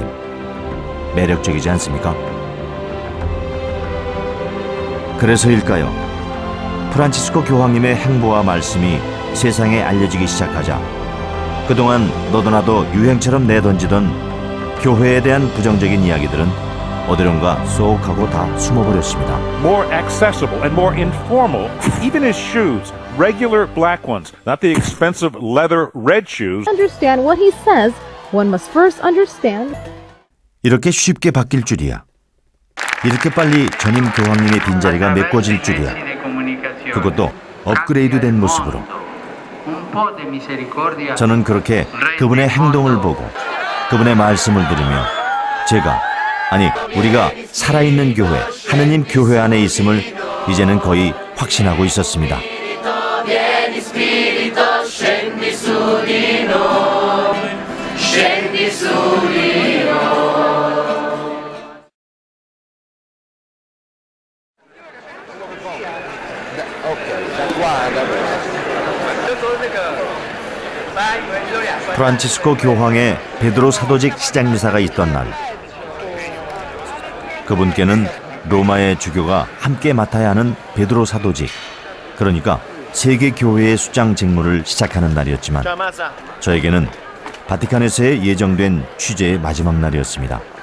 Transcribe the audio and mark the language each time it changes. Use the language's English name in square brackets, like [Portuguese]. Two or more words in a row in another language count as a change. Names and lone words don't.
[Korean] 매력적이지 않습니까? 그래서일까요? 프란치스코 교황님의 행보와 말씀이 세상에 알려지기 시작하자 그동안 너도 나도 유행처럼 내던지던 교회에 대한 부정적인 이야기들은 어디론가 쏙 하고 다 숨어버렸습니다. [English] More accessible and more informal, even his shoes. Regular black ones, not the expensive leather red shoes. Understand what he says, one must first understand. [Korean] 이렇게 쉽게 바뀔 줄이야. 이렇게 빨리 전임 교황님의 빈자리가 메꿔질 줄이야. 그것도 업그레이드된 모습으로. 저는 그렇게 그분의 행동을 보고 그분의 말씀을 들으며 우리가 살아있는 교회, 하느님 교회 안에 있음을 이제는 거의 확신하고 있었습니다. [Italian] Vieni Spirito, scendi su di noi, scendi su di noi. [Korean] 프란치스코 교황의 베드로 사도직 시장미사가 있던 날, 그분께는 로마의 주교가 함께 맡아야 하는 베드로 사도직, 그러니까 세계 교회의 수장 직무를 시작하는 날이었지만 저에게는 바티칸에서의 예정된 취재의 마지막 날이었습니다.